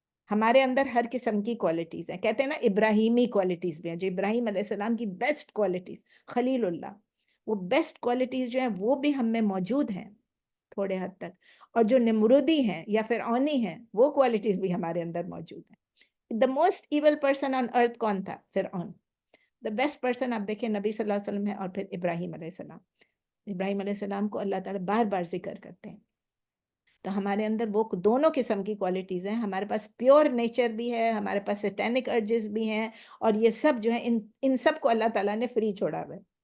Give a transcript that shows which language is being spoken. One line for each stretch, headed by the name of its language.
Urdu: ہمارے اندر ہر قسم کی کوالٹیز ہیں. کہتے ہیں نا ابراہیمی کوالٹیز بھی ہیں, جو ابراہیم علیہ السلام کی بیسٹ کوالٹیز, خلیل اللہ, وہ بیسٹ کوالٹیز جو ہیں وہ بھی ہم میں موجود ہیں تھوڑے حد تک. اور جو نمرودی ہیں یا فرعونی ہیں, وہ کوالٹیز بھی ہمارے اندر موجود ہیں.
English: The most evil person on earth
Urdu: کون تھا؟ فرعون.
English: The best person
Urdu: آپ دیکھیں نبی صلی اللہ علیہ وسلم ہے, اور پھر ابراہیم علیہ السلام. ابراہیم علیہ السلام کو اللہ تعالیٰ بار بار ذکر کرتے ہیں تو ہمارے اندر وہ دونوں قسم کی کوالٹیز ہیں. ہمارے پاس پیور نیچر بھی ہے, ہمارے پاس سیٹینک ارجز بھی ہیں, اور یہ سب جو ہے ان سب کو اللہ تعالیٰ نے فری چھوڑا ہوا ہے.